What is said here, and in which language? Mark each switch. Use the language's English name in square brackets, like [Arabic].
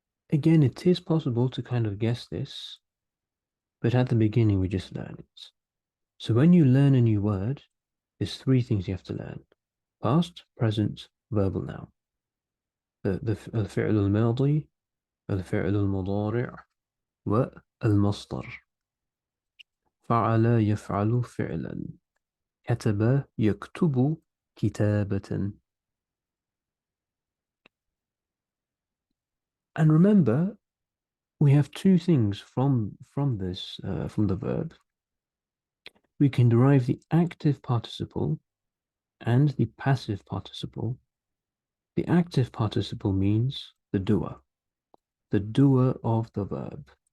[English] Again, it is possible to kind of guess this, but at the beginning we just learn it. So when you learn a new word, there's three things you have to learn: past, present, verbal noun. [Arabic] الفعل الماضي، الفعل المضارع، والمصدر. فعل يفعل فعلا، كتب يكتب كتابة. [English] And remember, we have two things from this from the verb. We can derive the active participle and the passive participle. The active participle means the doer of the verb.